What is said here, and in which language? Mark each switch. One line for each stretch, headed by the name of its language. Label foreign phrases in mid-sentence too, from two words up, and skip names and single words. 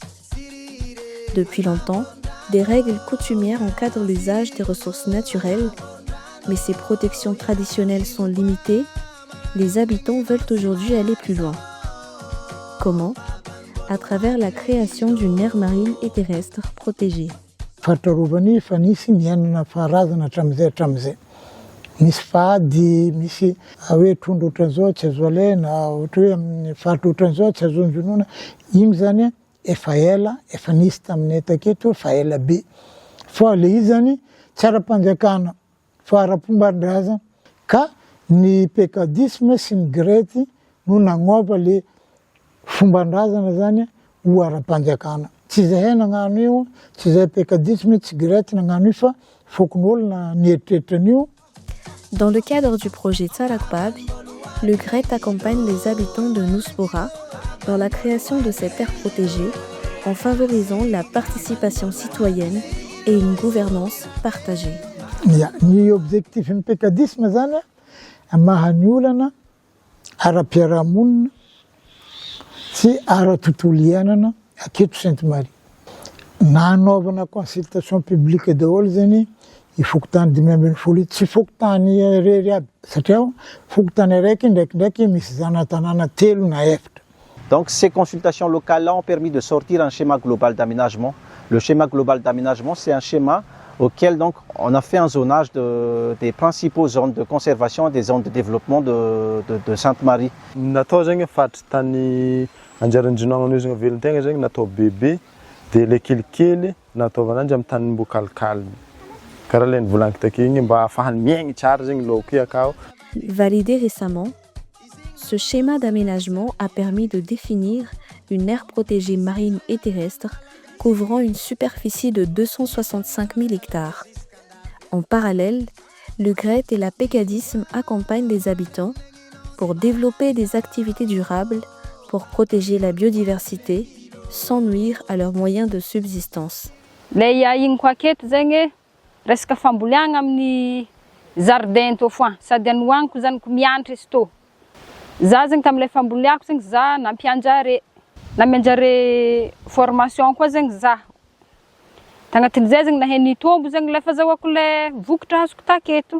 French: Depuis longtemps, des règles coutumières encadrent l'usage des ressources naturelles, mais ces protections traditionnelles sont limitées. Les habitants veulent aujourd'hui aller plus loin. Comment ? À travers la création d'une aire marine et terrestre protégée.
Malagasy: Fahatarovany fa nisy miainana faharazana hatramin'izay. Misy fady, misy hoe trondro ohatran'izao tsy azo alaina, ohatra hoe amin'ny faritra ohatran'izao tsy azo anjonoana. Igny zany efa ela, efa nisy taminay taketo fa ela be. Fa le izy zany tsy ara-panjakana fa ara-pomban-drazana ka ny pécadisme sy ny grety no nagnova le fomban-drazana zany ho ara-panjakana. Tsy zahay nagnano io, tsy zahay pécadisme, tsy grety nagnano io fa fokon'olona nieritreritra an'io.
French: Dans le cadre du projet Tsalakbab, le GRET accompagne les habitants de Nouspora dans la création de cette aire protégée en favorisant la participation citoyenne et une gouvernance partagée.
Malagasy: Ny objectif ny pécadisme zany mahany olana ara-piarahamonina sy ara-tontolo iainana aketo Sainte-Marie. Nanaovana
French: consultation publique
Malagasy: daholo zany ifokotany 5 tsy fokotany rery aby satria fokotany araiky ndraikindraiky misy zana-tanàna 3 na 4.
French: Donc ces consultations locales-là ont permis de sortir un schéma global d'aménagement. Le schéma global d'aménagement, c'est un schéma auquel donc, on a fait un zonage des principaux zones de conservation et des zones de développement de Sainte-Marie.
Malagasy: Natao zegny faritry tany anjaran-drinoagna an'io zegny velon-tegna zegny natao bebe dia le kelikely nataovana anjy amin'ny tany mbo kalikaliny. Karaha le nivolaniko take igny mba ahafahany miaigny tsara zegny laoko io akao.
French: Validé récemment, ce schéma d'aménagement a permis de définir une aire protégée marine et terrestre couvrant une superficie de 265 000 hectares. En parallèle, le GRET et la Pécadisme accompagnent les habitants pour développer des activités durables pour protéger la biodiversité sans nuire à leurs moyens de subsistance.
Malagasy: Lay igny koa aketo zegny resaka famboliagna amin'ny jardin to foagna sady anohagniko zanako mianatra izy to. Za zegny tam'ilay famboliako zegny za nampianjare formation koa zegny za. Tagnatin'izay zegny nahay nitombo zegny le fahazahoako le vokatra azoko taketo.